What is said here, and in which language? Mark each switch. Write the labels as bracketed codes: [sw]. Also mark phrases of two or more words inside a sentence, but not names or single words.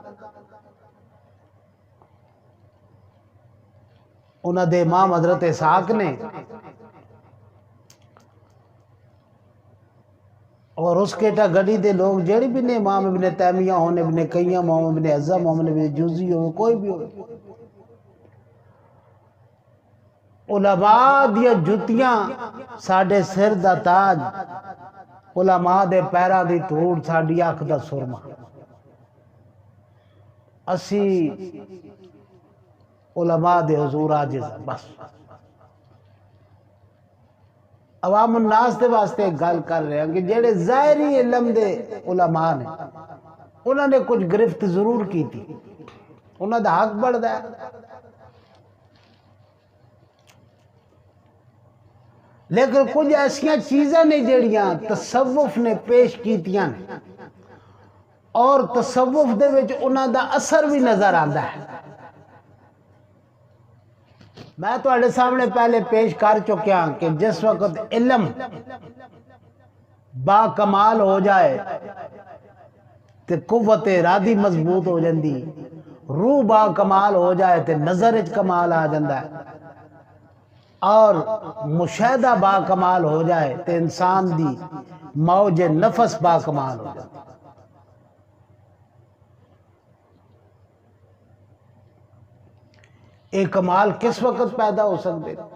[pa] انہاں دے امام حضرت اسحاق نے اور اس کیٹا گڑی دے لوگ جڑی بھی نے، امام ابن تیمیہ ہون، ابن قیم ہون، ابن عزم ہون، ابن جوزی ہون، کوئی بھی ہو، علماء دیا جتیاں ساڈے سر دا تاج، علماء دے پیراں دی دھوڑ ساڈی اکھ دا سرما۔ اسی علماء دے حضور عاجز ہیں بس۔ عوام الناس دے واسطے گل کر رہے ہیں کہ جڑے ظاہری علم دے علماء نے [ur] انہوں نے کچھ گرفت ضرور کی تھی، [pa] انہوں دا حق بڑھدا ہے، لیکن کچھ ایسیاں چیزیں نے جڑیاں تصوف نے پیش کیتیاں نے اور تصوف دے وچ انہاں دا اثر بھی نظر آندا ہے۔ میں تواڈے سامنے پہلے پیش کر چکیا کہ جس وقت علم با کمال ہو جائے تے قوت ارادی مضبوط ہو جاندی، روح با کمال ہو جائے تے نظر وچ کمال آ جاندا ہے، اور مشاہدہ با کمال ہو جائے تے انسان دی موج نفس با کمال ہو جائے۔ [ur] یہ کمال کس وقت پیدا ہو سکتے؟